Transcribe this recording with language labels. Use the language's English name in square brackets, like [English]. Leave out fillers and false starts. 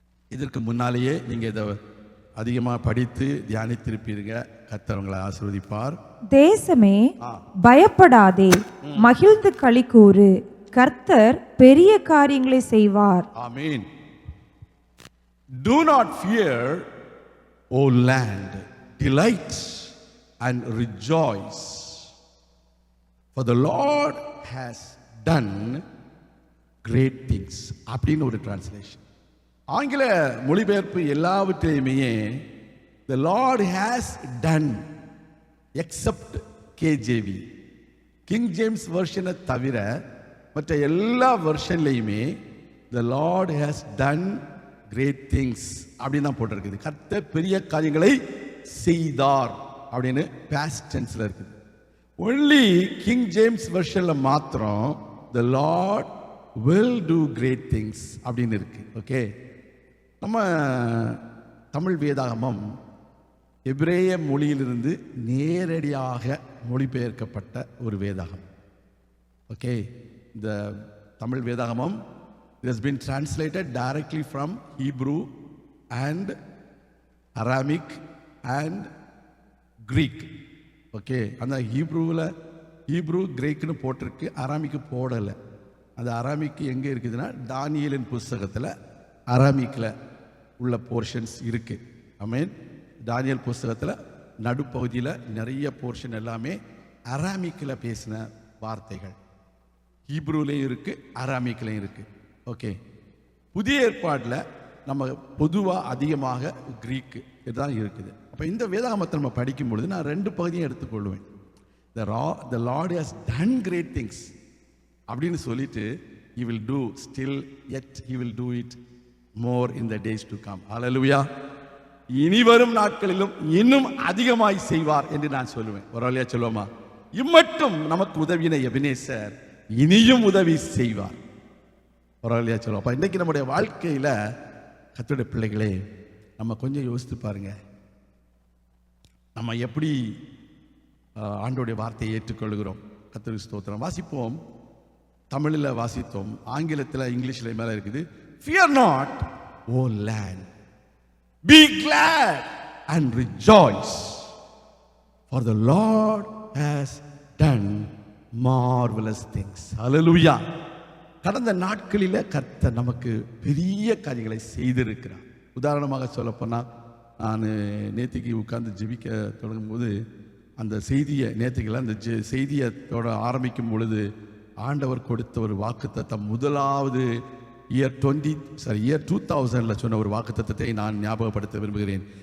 [Tamil] இதற்கு முன்னாலேயே நீங்கள் இதை அதிகமாக படித்து தியானித்திருப்பீங்க. கர்த்தர் உங்களை ஆசீர்வதிப்பார். தேசமே பயப்படாதே, மகிழ்ந்து களிகூரு, கர்த்தர் பெரிய காரியங்களை செய்வார். ஆமென். [English] Do not fear, O land, delight and rejoice, for the Lord has done great things. [Tamil] அப்படின்னு ஒரு டிரான்ஸ்லேஷன். ஆங்கில மொழிபெயர்ப்பு எல்லாவற்றையுமே [English] the Lord has done except KJV, [Tamil] king James வெர்ஷனை தவிர மற்ற எல்லா வெர்ஷன்லையுமே [English] the Lord has done great things [Tamil] அப்படின்னு தான் போட்டிருக்குது. கர்த்தர் பெரிய காரியங்களை செய்தார் அப்படின்னு பாஸ்ட் டென்ஸ்ல இருக்குது. ஒன்லி கிங் ஜேம்ஸ் வெர்ஷன்ல மாத்திரம் [English] the Lord will do great things [Tamil] அப்படின்னு இருக்கு. ஓகே, நம்ம தமிழ் வேதாகமம் எபிரேய மொழியிலிருந்து நேரடியாக மொழிபெயர்க்கப்பட்ட ஒரு வேதாகம். ஓகே, இந்த தமிழ் வேதாகமம் [English] it has been translated directly from Hebrew and Aramaic and Greek. [Tamil] Okay, அந்த ஹீப்ரூ கிரேக்குன்னு போட்டிருக்கு, அராமிக்கு போடலை. அந்த அராமிக்கு எங்கே இருக்குதுன்னா தானியேலின் புஸ்தகத்தில் அராமிக்கில் உள்ள போர்ஷன்ஸ் இருக்கு. ஆமென். தானியேல் புஸ்தகத்தில் நடுப்பகுதியில் நிறைய போர்ஷன் எல்லாமே அராமிக்கில் பேசின வார்த்தைகள். ஹீப்ரூலையும் இருக்கு, அராமிக்லையும் இருக்கு. ஓகே, புதிய ஏற்பாட்டில் நம்ம பொதுவாக அதிகமாக கிரீக்கு இதுதான் இருக்குது. அப்போ இந்த வேதாகமத்தை நம்ம படிக்கும் பொழுது நான் 2 பகுதியும் எடுத்துக்கொள்வேன். [English] The Lord has done great things [Tamil] அப்படின்னு சொல்லிட்டு [English] he will do still yet he will do it more in the days to come. Hallelujah. [Tamil] இனி வரும் நாட்களிலும் இன்னும் அதிகமாய் செய்வார் என்று நான் சொல்லுவேன். ஒரு வழியா சொல்லுவோமா? இம்மட்டும் நமக்கு உதவின எபினேசர் இனியும் உதவி செய்வார். ஒரு வழியா சொல்லுவோம். அப்போ இன்னைக்கு நம்முடைய வாழ்க்கையில் கர்த்தருடைய பிள்ளைகளே, நம்ம கொஞ்சம் யோசித்து பாருங்க, நம்ம எப்படி ஆண்டவருடைய வார்த்தையை ஏற்றுக்கொள்கிறோம். கர்த்தருக்கு ஸ்தோத்திரம். வாசிப்போம். தமிழில் வாசித்தோம், ஆங்கிலத்தில் இங்கிலீஷில் மேலே இருக்குது. [English] Fear not, O land, be glad and rejoice, for the Lord has done marvelous things. Hallelujah. [Tamil] கடந்த நாட்களில் கர்த்தர் நமக்கு பெரிய காரியங்களை செய்திருக்கிறார். உதாரணமாக சொல்லப்போனால், நான் நேத்திக்கு உட்கார்ந்து ஜெபிக்க தொடங்கும்போது அந்த செய்தியை அந்த செய்தியை ஆரம்பிக்கும் பொழுது ஆண்டவர் கொடுத்த ஒரு வாக்குத்தத்தம், முதலாவது இயர் 2000 சொன்ன ஒரு வாக்குத்தத்தத்தை நான் ஞாபகப்படுத்த விரும்புகிறேன்.